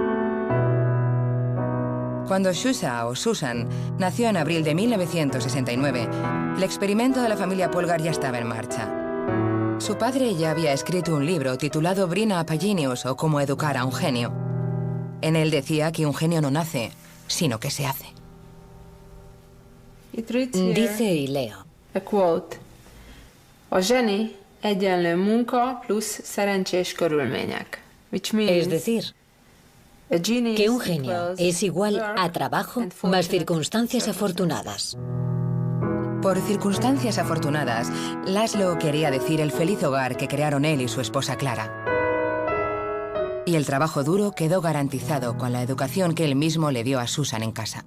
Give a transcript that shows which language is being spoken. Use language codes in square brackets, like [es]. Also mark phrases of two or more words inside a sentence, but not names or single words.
[es] Cuando Shusha, o Susan, nació en abril de 1969, el experimento de la familia Polgar ya estaba en marcha. Su padre ya había escrito un libro titulado Bring Up a Genius, o Cómo educar a un genio. En él decía que un genio no nace, sino que se hace. Dice, y leo: [en] A quote. [hu] A zseni egyenlő munka plusz szerencsés körülmények. [es] Es decir, que un genio es igual a trabajo más circunstancias afortunadas. Por circunstancias afortunadas, Laszlo quería decir el feliz hogar que crearon él y su esposa Clara. Y el trabajo duro quedó garantizado con la educación que él mismo le dio a Susan en casa.